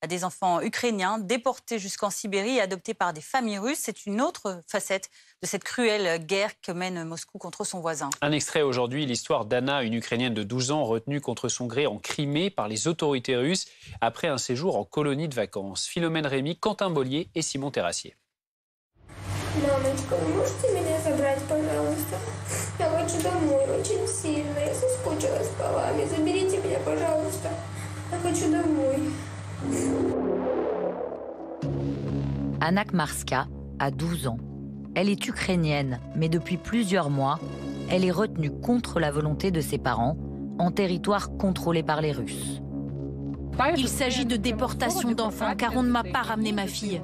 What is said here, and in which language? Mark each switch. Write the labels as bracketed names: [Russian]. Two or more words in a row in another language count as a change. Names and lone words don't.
[French] des enfants ukrainiens déportés jusqu'en Sibérie et adoptés par des familles russes. C'est une autre facette de cette cruelle guerre que mène Moscou contre son voisin. Un extrait aujourd'hui, l'histoire d'Anna, une Ukrainienne de 12 ans retenue contre son gré en Crimée par les autorités russes après un séjour en colonie de vacances. Philomène Rémy, Quentin Bollier et Simon Terrassier. [Russian] Мамочка, вы можете меня забрать, пожалуйста? Я хочу домой очень сильно. Я соскучилась по вами. Заберите меня, пожалуйста. Я хочу домой. [French] Anna Kmarska a 12 ans. Elle est ukrainienne, mais depuis plusieurs mois, elle est retenue contre la volonté de ses parents, en territoire contrôlé par les Russes. Il s'agit de déportation d'enfants, car on ne m'a pas ramené ma fille.